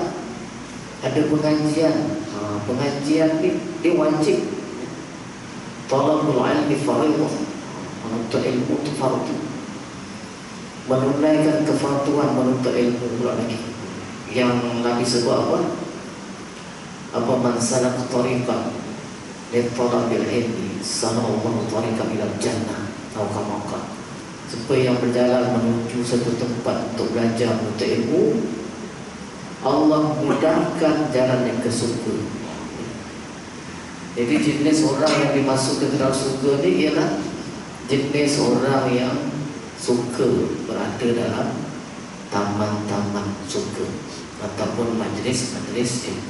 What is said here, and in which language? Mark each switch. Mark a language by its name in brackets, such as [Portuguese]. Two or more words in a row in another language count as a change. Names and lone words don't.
[Malay] Ada pengajian. Pengajian ni dia wajib. [Arabic] طلب العلم فرض. [Malay] Menuntut ilmu itu fardu. Menunaikan kefarduan menuntut ilmu pula lagi. Yang Nabi sebut apa? Apa [Arabic] من سلك طريقا لطلب العلم سهل الله طريقا إلى الجنة atau كما قال. [Malay] Siapa yang berjalan menuju satu tempat untuk belajar menuntut ilmu, Allah mudahkan jalan yang ke surga. Jadi jenis orang yang dimasukkan ke dalam surga ni ialah jenis orang yang suka berada dalam taman-taman surga ataupun majlis-majlis ilmu.